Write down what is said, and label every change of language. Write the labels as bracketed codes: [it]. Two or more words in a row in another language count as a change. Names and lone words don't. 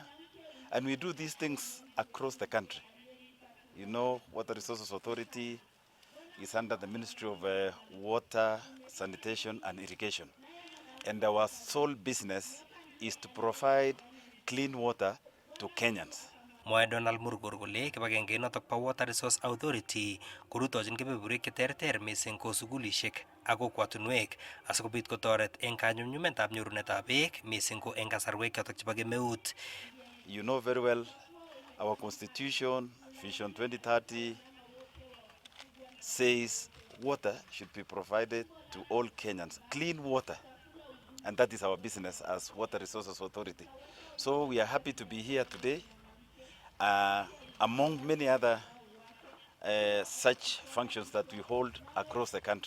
[en] And we do these things across the country. You know, Water Resources Authority is under the Ministry of Water, Sanitation and Irrigation. And our sole business is to provide clean water to Kenyans. [kln] Mwae Donald Murgor kole kibagenge notok pa Water Resource Authority korutochin kebeberwek cheterter mising ko sugulishek ak kokwatunwek asikobit kotoret eng kanyumnyumetab nyorunetab beek mising ko eng kasarwek chotok chebo kemeut. [en] You know very well our constitution, Vision 2030, says water should be provided to all Kenyans, clean water. And that is our business as Water Resources Authority. So we are happy to be here today. Among many other such functions that we hold across the country.